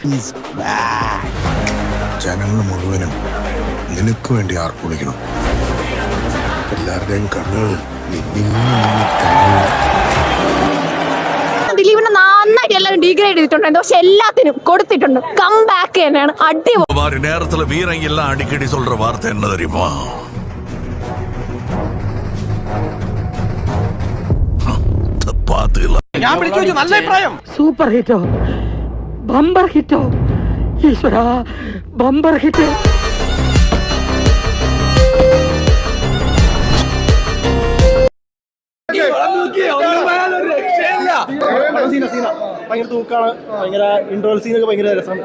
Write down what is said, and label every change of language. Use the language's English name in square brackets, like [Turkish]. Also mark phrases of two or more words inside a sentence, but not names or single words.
[Malayalam] ജനങ്ങൾ മുഴുവനും നിനക്ക് വേണ്ടി ആർപ്പുളിക്കണം. എല്ലാവരുടെയും കണ്ണുകളിൽ ദിലീപിനെ നന്നായിട്ട് എല്ലാവരും ഡീഗ്രേഡ് ചെയ്തിട്ടുണ്ട്, പക്ഷെ എല്ലാത്തിനും കൊടുത്തിട്ടുണ്ട്. [English] come back [Malayalam] തന്നെയാണ് അടിപൊളി. [Tamil] நேரத்துல வீரங்க எல்லாம் அடிக்கடி சொல்ற வார்த்தை என்ன தெரியுமா? [Malayalam] ഞാൻ വിളിച്ചു വെച്ചു, നല്ല അഭിപ്രായം. സൂപ്പർ ഹിറ്റോ, ബമ്പർ ഹിറ്റോ, ഈശ്വര [English] bumper hit. [Malayalam] ഭയങ്കര തൂക്കാണ്, ഭയങ്കര ഇൻട്രോൾ സീനൊക്കെ ഭയങ്കര രസമാണ്.